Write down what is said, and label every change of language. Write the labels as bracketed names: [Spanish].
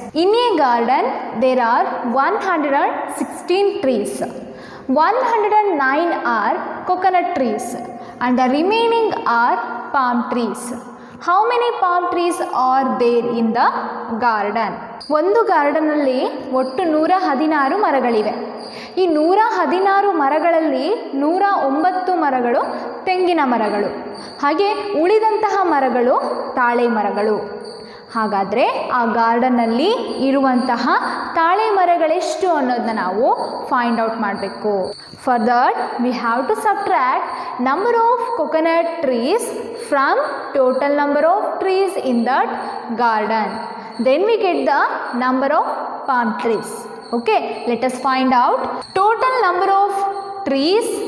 [English] In a garden there are 116 trees. 109 are coconut trees, and the remaining are palm trees. How many palm trees are there in the garden? [Kannada] ಒಂದು ಗಾರ್ಡನ್ನಲ್ಲಿ ಒಟ್ಟು 116 ಮರಗಳಿವೆ. ಈ 116 ಮರಗಳಲ್ಲಿ 109 ಮರಗಳು ತೆಂಗಿನ ಮರಗಳು, ಹಾಗೆ ಉಳಿದಂತಹ ಮರಗಳು ತಾಳೆ ಮರಗಳು. ಹಾಗಾದರೆ ಆ ಗಾರ್ಡನ್ನಲ್ಲಿ ಇರುವಂತಹ ತಾಳೆ ಮರಗಳೆಷ್ಟು ಅನ್ನೋದನ್ನ ನಾವು ಫೈಂಡ್ ಔಟ್ ಮಾಡಬೇಕು. [English] For that we have to subtract number of coconut trees from total number of trees in that garden. Then we get the number of palm trees. Okay, let us find out total number of trees.